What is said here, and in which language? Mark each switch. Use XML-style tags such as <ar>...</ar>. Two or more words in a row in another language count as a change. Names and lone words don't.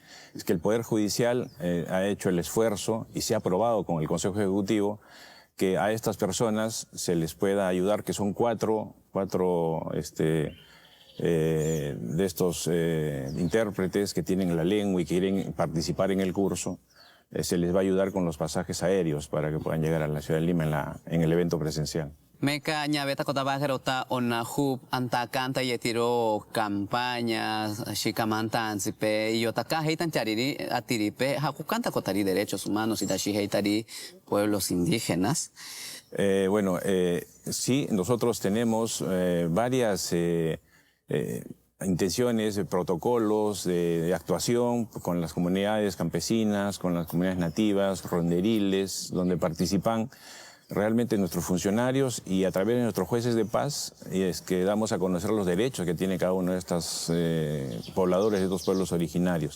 <es>Es que el Poder Judicial ha hecho el esfuerzo y se ha aprobado con el Consejo Ejecutivo que a estas personas se les pueda ayudar, que son cuatro de estos intérpretes que tienen la lengua y quieren participar en el curso. Se les va a ayudar con los pasajes aéreos para que puedan llegar a la ciudad de Lima en el evento presencial.</es> <cni>Meka ñaveta kotabajerota ONAJUT antakanta yetiro campañas shikamantan sipe yotaka heitan chariri atiripe hakukanta kotari</cni> <es>derechos humanos</es> <cni>y dashi heitari</cni> <es>pueblos indígenas. Sí, nosotros tenemos varias intenciones, protocolos de actuación con las comunidades campesinas, con las comunidades nativas, ronderiles, donde participan realmente nuestros funcionarios y a través de nuestros jueces de paz es que damos a conocer los derechos que tiene cada uno de estos pobladores de estos pueblos originarios.</es>